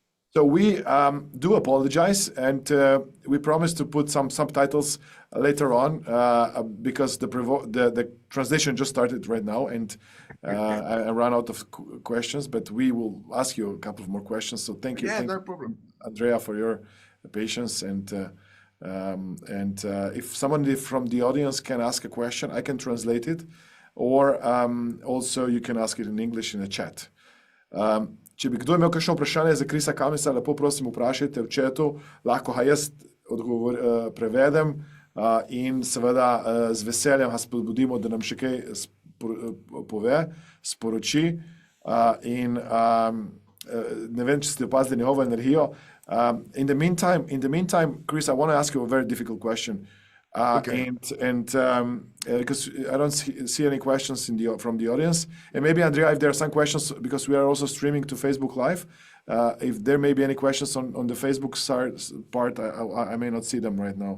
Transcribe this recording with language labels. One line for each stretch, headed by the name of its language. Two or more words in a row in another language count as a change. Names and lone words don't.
English: So we do apologize, and we promise to put some subtitles later on because the translation just started right now, and I ran out of questions, but we will ask you a couple of more questions. So thank you. Yeah, thank no you, problem. Andrea, for your patience, and If someone from the audience can ask a question, I can translate it, or also you can ask it in English in the chat.
Slovenian: Če bi kdo imel kakšno vprašanje za Chrisa Cumminsa, lepo prosim vprašajte v chatu, lahko ga jaz prevedem in seveda z veseljem ga spodbudimo, da nam še kaj pove, sporoči. Ne vem, če ste opazili njegovo energijo.
English: In the meantime, Chris, I want to ask you a very difficult question. Okay. Because I don't see any questions from the audience. And maybe, Andrea, if there are some questions, because we are also streaming to Facebook Live, if there may be any questions on the Facebook part, I may not see them right now.